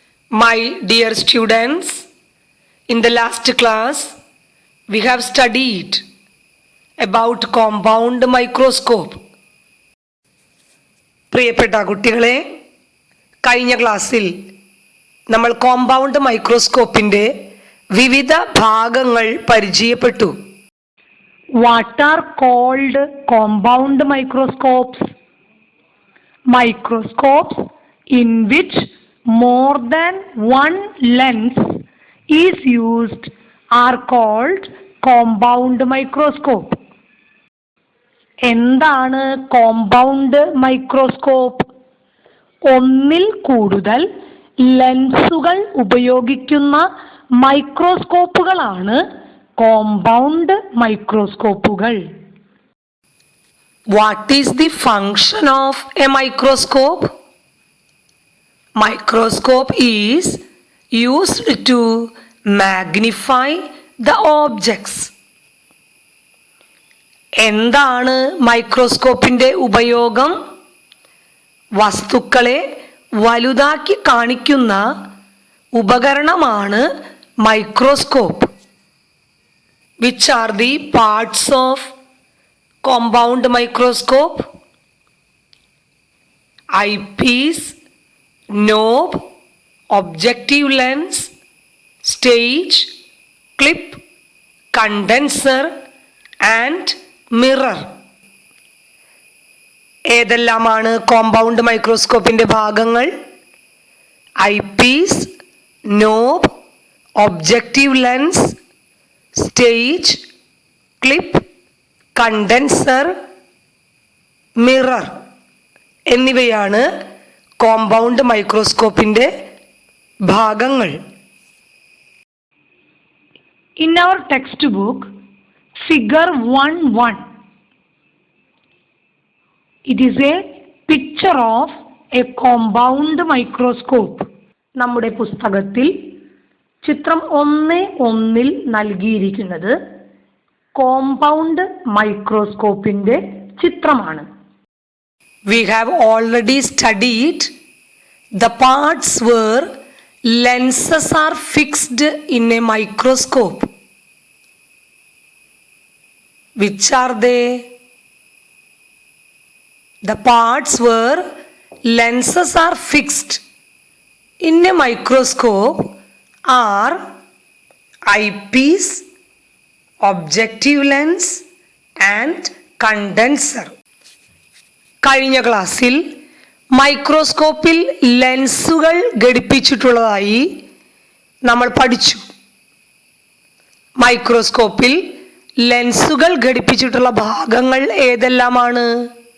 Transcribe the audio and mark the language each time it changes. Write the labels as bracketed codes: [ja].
[en] My dear students, in the last class, we have studied about compound microscope. [ml] പ്രിയപ്പെട്ട കുട്ടികളെ, കഴിഞ്ഞ ക്ലാസ്സിൽ നമ്മൾ കോമ്പൗണ്ട് മൈക്രോസ്കോപ്പിന്റെ വിവിധ ഭാഗങ്ങൾ പരിചയപ്പെട്ടു. [en] What are called compound microscopes? Microscopes in which more than one lens is used are called compound microscope. [ml] എന്താണ് compound microscope? ഒന്നിൽ കൂടുതൽ ലെൻസുകൾ ഉപയോഗിക്കുന്ന മൈക്രോസ്കോപ്പുകളാണ് compound മൈക്രോസ്കോപ്പുകൾ. [en] What is the function of a microscope? Microscope is used to magnify the objects. [ml] എന്താണ് മൈക്രോസ്കോപ്പിന്റെ ഉപയോഗം? വസ്തുക്കളെ വലുതാക്കി കാണിക്കുന്ന ഉപകരണമാണ് microscope. [en] Which are the parts of compound microscope? Eyepiece, knob, objective lens, stage, clip, condenser and mirror. [ml] ഏതെല്ലാമാണ് compound മൈക്രോസ്കോപ്പിന്റെ ഭാഗങ്ങൾ? Eyepiece, knob, objective lens, stage, clip, condenser, mirror എന്നിവയാണ് compound മൈക്രോസ്കോപ്പിന്റെ ഭാഗങ്ങൾ. [en] In our textbook, figure 1.1, it is a picture of a compound microscope. [ml] നമ്മുടെ പുസ്തകത്തിൽ ചിത്രം 1.1 നൽകിയിരിക്കുന്നത് compound മൈക്രോസ്കോപ്പിന്റെ ചിത്രമാണ്. [en] We have already studied the parts where lenses are fixed in a microscope. Which are they? The parts where lenses are fixed in a microscope are eyepiece, objective lens and condenser. [ml] കഴിഞ്ഞ ക്ലാസ്സിൽ മൈക്രോസ്കോപ്പിൽ ലെൻസുകൾ ഘടിപ്പിച്ചിട്ടുള്ളതായി നമ്മൾ പഠിച്ചു. മൈക്രോസ്കോപ്പിൽ ലെൻസുകൾ ഘടിപ്പിച്ചിട്ടുള്ള ഭാഗങ്ങൾ ഏതെല്ലാമാണ്?